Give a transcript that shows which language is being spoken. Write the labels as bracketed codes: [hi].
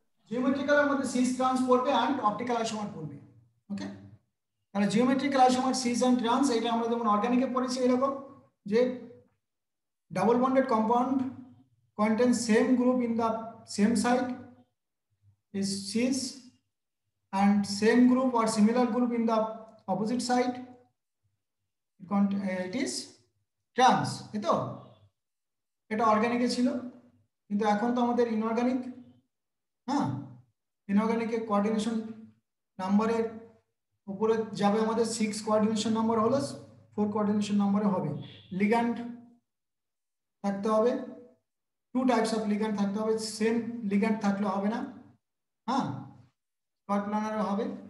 [bn] জিওমেট্রিক্যালের মধ্যে cis trans পড়বে and optical isomer পড়বে, ওকে। তাহলে geometrical isomer cis and trans, এটা আমরা যেমন অর্গানিকে পড়েছি এরকম, যে [en] double bonded compound contains same group in the same site is cis, and same group or similar group in the opposite site it is trans, [bn] এই তো? এটা অর্গানিকে ছিল, কিন্তু এখন তো আমাদের ইনঅর্গানিক, হ্যাঁ, ইনঅর্গানিকে কোঅর্ডিনেশন নাম্বারের উপরে যাবে আমাদের 6 কোঅর্ডিনেশন নাম্বার হলো 4 কোঅর্ডিনেশন নাম্বারে হবে। লিগ্যান্ড থাকতে হবে, 2 টাইপস অফ লিগ্যান্ড থাকতে হবে, সেম লিগ্যান্ড থাকলে হবে না, হ্যাঁ, স্কয়ার প্ল্যানারে হবে।